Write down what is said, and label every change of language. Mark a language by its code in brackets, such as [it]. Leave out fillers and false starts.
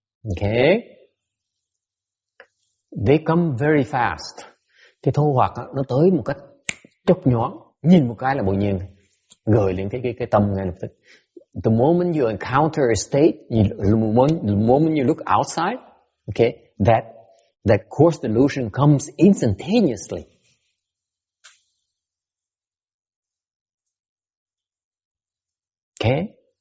[en] Okay, they come very fast. [vi] Cái thô hoặc á, nó tới một cách chớp nhoáng, nhìn một cái là tự nhiên gợi lên cái tâm ngay lập tức. [en] The moment you encounter a state, the moment you look outside, okay, that coarse delusion comes instantaneously. Okay?